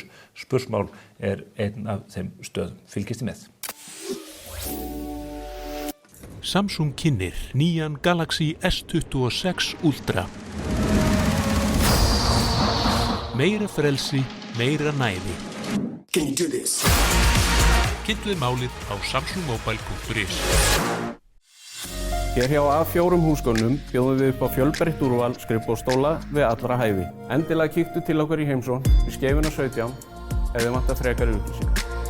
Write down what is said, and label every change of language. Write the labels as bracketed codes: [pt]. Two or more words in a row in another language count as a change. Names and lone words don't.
[is] Spursmál einn af þeim stöðum. Fylgist í með. Samsung kynnir nýjan Galaxy S26 Ultra. Meira frelsi, meira næði. [en] Can you do this? [is] Kynntu þið málið á samsungmobile.is. Hér hjá A4 húsgögnum bjóðum við upp á fjölbreytt úrval skrifborðsstóla við allra hæfi. Endilega kíktu til okkur í heimsókn við Skeifuna 17 ef þið vantar frekari upplýsingar.